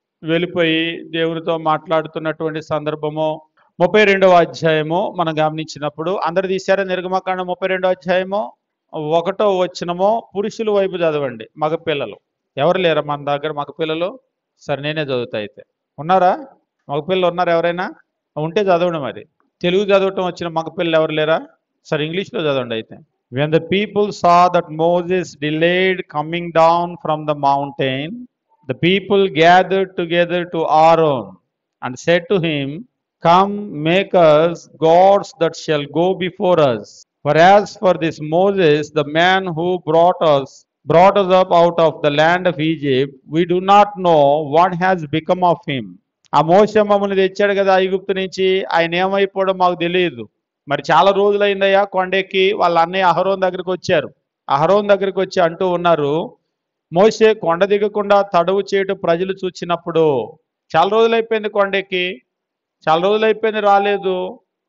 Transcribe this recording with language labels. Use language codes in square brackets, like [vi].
[te] వెళ్ళిపోయి దేవునితో మాట్లాడుతున్నటువంటి సందర్భము 32వ అధ్యాయము మనం గమనించినప్పుడు, అందరు తీశారా నిర్గమకాండం 32వ అధ్యాయము 1వ వచనము పురుషుల వైపు చదవండి. మగపిల్లలు ఎవరు లేరా మన దగ్గర మగపిల్లలు? సరే నేనే చదువుతా అయితే. ఉన్నారా మగపిల్లలు? ఉన్నారు ఎవరైనా? ఉంటే చదవండి. మరి తెలుగు చదవటం వచ్చిన మగపిల్లలు ఎవరు లేరా? సరే ఇంగ్లీష్లో చదవండి అయితే. [en] When the people saw that Moses delayed coming down from the mountain, the people gathered together to Aaron and said to him, Come, make us gods that shall go before us. For as for this Moses, the man who brought us up out of the land of Egypt, we do not know what has become of him. [te] ఆ మోషే మమ్మల్ని తెచ్చాడు కదా ఐగుప్తు నుంచి, ఆయన ఏమైపోవడం మాకు తెలియదు. మరి చాలా రోజులైందయ్యా కొండెక్కి. వాళ్ళ అన్నయ్య అహరోన్ దగ్గరికి వచ్చారు. అహరోన్ దగ్గరికి వచ్చి అంటూ ఉన్నారు, మోషే కొండ దిగకుండా తడవు చేయటం ప్రజలు చూచినప్పుడు, చాలా రోజులైపోయింది కొండెక్కి, చాలా రోజులైపోయింది రాలేదు.